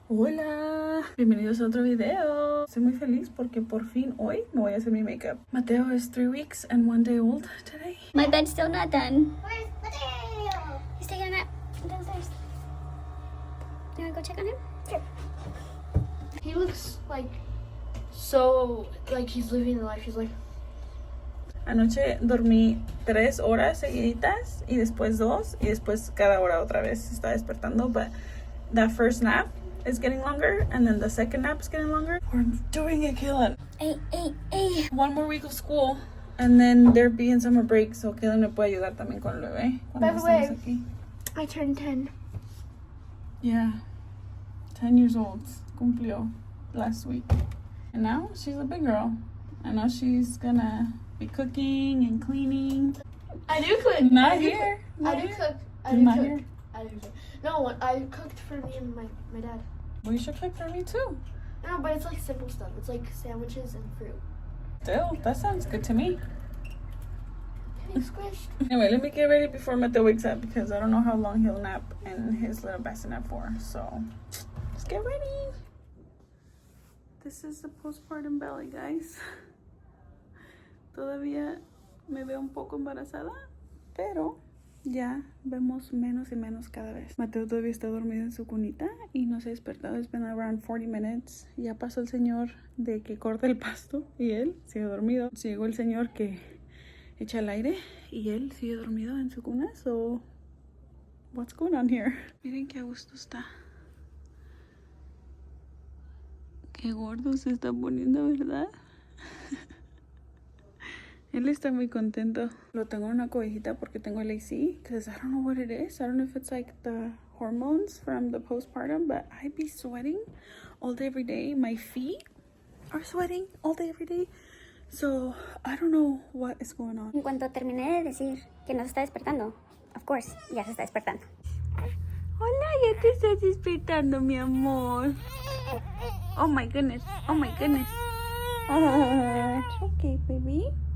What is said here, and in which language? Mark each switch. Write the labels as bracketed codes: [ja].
[es] Hola, bienvenidos a otro video. Estoy muy feliz porque por fin hoy me voy a hacer mi makeup. [en] Mateo is 3 weeks and 1 day old today. My bed's still not done. Where's Mateo? He's taking a nap downstairs. You wanna go check on him? Sure. He looks like so like he's living the life. He's like [es] Anoche dormí 3 horas seguiditas y después 2 y después cada hora otra vez se está despertando. [en] But that first nap is getting longer and then the second nap is getting longer. We're doing it, Kaylin. Hey. 1 more week of school and then there being summer break, so Kaylin [es] me puede ayudar también con el bebé. [en] By the way, [es] estamos aquí. [en] I turned 10. Yeah, 10 years old. [es] Cumplió [en] last week. And now she's a big girl. And now she's gonna be cooking and cleaning. I do cook. Not here. I do cook. I Not do here. cook. I do cook. No, I cooked for me and my dad. Well, you should cook for me too. No, but it's like simple stuff. It's like sandwiches and fruit. Still, that sounds good to me. Getting squished. Anyway, let me get ready before Mateo wakes up because I don't know how long he'll nap and his little bassinet nap for. So, let's get ready. This is the postpartum belly, guys. [es] Todavía me veo un poco embarazada, pero ya vemos menos y menos cada vez. Mateo todavía está dormido en su cunita y no se ha despertado. [en] It's been around 40 minutes. [es] Ya pasó el señor de que corta el pasto y él sigue dormido. Llegó el señor que echa el aire y él sigue dormido en su cuna. [en] So, what's going on here? [es] Miren qué a gusto está. Qué gordo se está poniendo, ¿verdad? Él está muy contento. Lo tengo en una cobijita porque tengo el AC. [en] Because I don't know what it is. I don't know if it's like the hormones from the postpartum. But I be sweating all day, every day. My feet are sweating all day, every day. So, I don't know what is going on. [es] En cuanto terminé de decir que nos está despertando, [en] of course, [es] ya se está despertando. Hola, ya te estás despertando, mi amor. [en] Oh my goodness. Oh my goodness. It's okay, baby.